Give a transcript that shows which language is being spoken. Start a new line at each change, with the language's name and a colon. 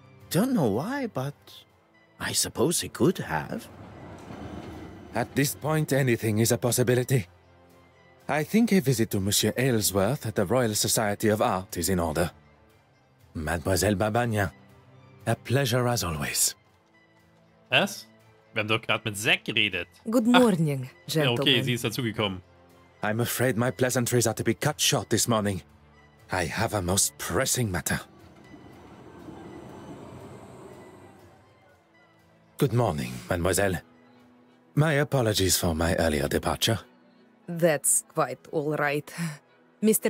English: Don't know why, but I suppose he could have. At this point, anything is a possibility. I think a visit to Monsieur Aylesworth at the Royal Society of Art is in order. Mademoiselle Babagna, a pleasure as always.
German: Was? Wir haben doch gerade mit Zack geredet.
English: Good morning,
German: Ja,
English: gentlemen.
German: okay, sie ist dazugekommen.
English: I'm afraid my pleasantries are to be cut short this morning. I have a most pressing matter. Good morning, mademoiselle. My apologies for my earlier departure. That's quite all right. Mr.